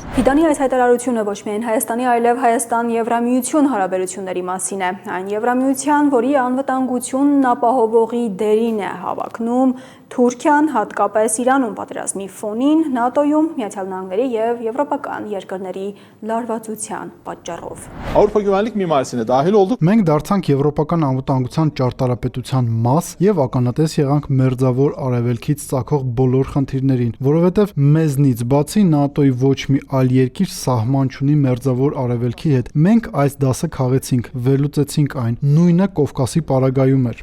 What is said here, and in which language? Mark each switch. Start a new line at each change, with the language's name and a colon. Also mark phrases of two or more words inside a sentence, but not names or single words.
Armenian: Ֆիդանի այս հայտարարությունը ոչ միայն Հայաստանի, այլև Հայաստան-Եվրամիություն հարաբերությունների մասին է։ Այն Եվրամիության, որի անվտանգությունն ապահովողի դերին է հավակնում Թուրքիան, հատկապես Իրանում պատերազմի ֆոնին, ՆԱՏՕ-ում, Միացյալ Նահանգների եւ եվրոպական երկրների լարվածության պատճառով։
Turkish: Avrupa güvenlik mimarisine dahil olduk.
Armenian: Մենք դարձանք եվրոպական անվտանգության ճարտարապետության մաս եւ ականատես եղանք Մերձավոր Արևելքից ցակող բոլոր խնդիրներին, որովհետեւ մեզնից բացի ՆԱՏՕ-ի ոչ մի այլ երկիր սահման չունի Մերձավոր Արևելքի հետ։ Մենք այս դասը քաղեցինք, վերլուծեցինք այն։ Նույնը Կովկասի պարագայում էր։